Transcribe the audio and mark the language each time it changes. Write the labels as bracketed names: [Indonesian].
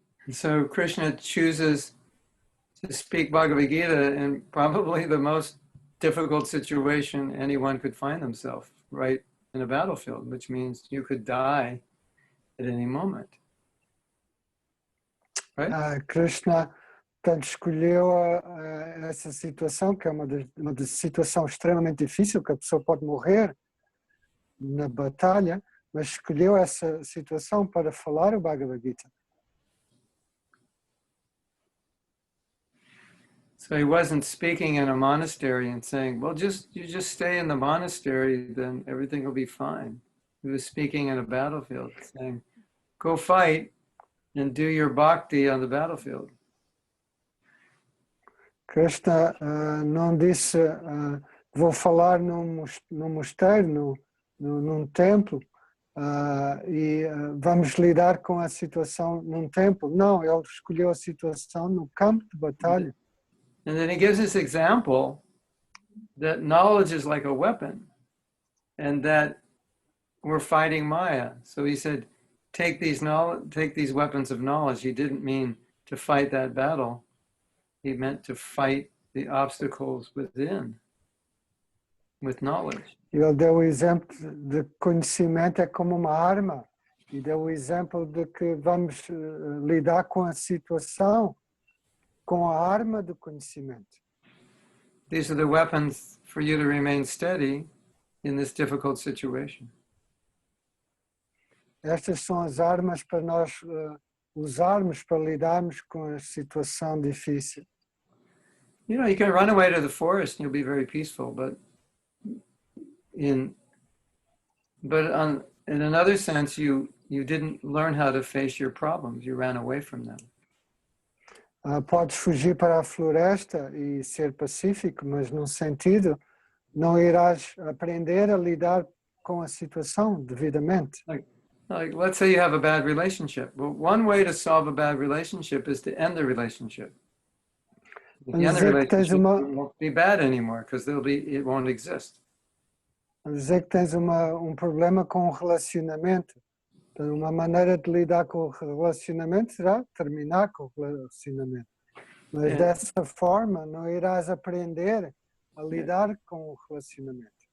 [English] So Krishna chooses to speak Bhagavad Gita in probably the most difficult situation anyone could find themselves, right in a battlefield, which means you could die at any moment. Right? [Portuguese] Krishna tanto escolheu essa situação, que é uma situação extremamente difícil, que a pessoa pode morrer na batalha, mas escolheu essa situação para falar o Bhagavad Gita. [English] So he wasn't speaking in a monastery and saying, well, you just stay in the monastery, then everything will be fine. He was speaking in a battlefield, saying, go fight and do your bhakti on the battlefield. [Portuguese] Krishna não disse, vou falar num mosteiro, num templo, e vamos lidar com a situação num templo. Não, ele escolheu a situação no campo de batalha. [English] And then he gives this example that knowledge is like a weapon and that we're fighting Maya. So he said, take these weapons of knowledge. He didn't mean to fight that battle. He meant to fight the obstacles within with knowledge. [Portuguese] Ele deu o exemplo de conhecimento é como uma arma e deu o exemplo de que vamos lidar com a situação com a arma do conhecimento. [English] These are the weapons for you to remain steady in this difficult situation. [Portuguese] Estas são as armas para nós usarmos para lidarmos com a situação difícil. [English] You know, you can run away to the forest and you'll be very peaceful, but in another sense, you didn't learn how to face your problems. You ran away from them. [Portuguese] Podes fugir para a floresta e ser pacífico, mas num sentido não irás aprender a lidar com a situação devidamente. [English] Like let's say you have a bad relationship. Well, one way to solve a bad relationship is to end the relationship. If you end the relationship, it won't be bad anymore because it won't exist. [Portuguese] A dizer que tens problema com um relacionamento. Então, uma maneira de lidar com o relacionamento será terminar com o relacionamento. Mas dessa forma não irás aprender a lidar com o relacionamento.